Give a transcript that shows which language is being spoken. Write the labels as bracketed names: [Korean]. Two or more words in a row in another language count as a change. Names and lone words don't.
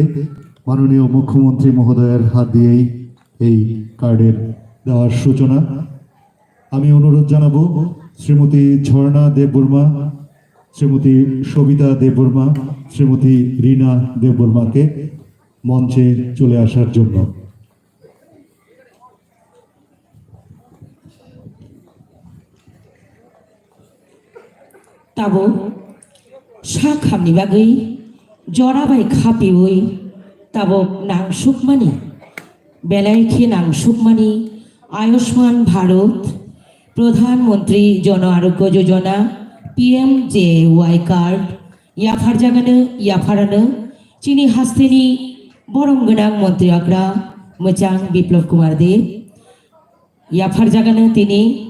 [Bangla] মাননীয় মুখ্যমন্ত্রী মহোদয়ের হাত দিয়েই এই কার্ডের দেওয়ার সূচনা। আমি অনুরোধ জানাবো শ্রীমতী ঝর্ণা দেববর্মা, শ্রীমতী সবিতা দেববর্মা, শ্রীমতী রীনা দেববর্মাকে মঞ্চে চলে আসার জন্য। [Kok Borok] ताबो सा खामनि बागै जराबाय खापिवै ताबो नांसुकमानि बेलायखि नांसुकमानि आयुष्मान भारत प्रधानमंत्री जन आरोग्य योजना PMJY कार्ड याफारानो चिनि हास्तेनि बरम गोनां मन्त्रि आग्रा मोजां बिप्लब कुमार देव याफारजागानो तिनि